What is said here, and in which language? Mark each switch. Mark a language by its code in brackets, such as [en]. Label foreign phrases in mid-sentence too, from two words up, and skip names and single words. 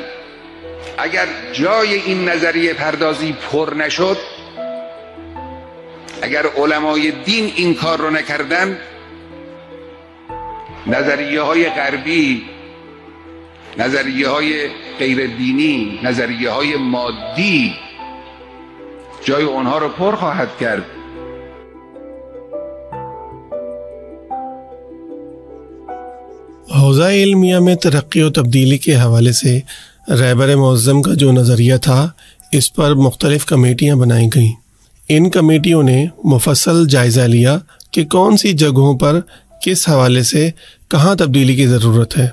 [fa] اگر جای این نظریه پردازی پر نشد، اگر علمای دین این کار رو نکردن، نظریه های غربی، نظریه های غیر دینی، نظریه های مادی جای اونها رو پر خواهد کرد. [ur] حوزہ علمیہ میں ترقی و تبدیلی کے حوالے سے رہبر معظم کا جو نظریہ تھا اس پر مختلف کمیٹیاں بنائی گئیں۔ ان کمیٹیوں نے مفصل جائزہ لیا کہ کون سی جگہوں پر کس حوالے سے کہاں تبدیلی کی ضرورت ہے۔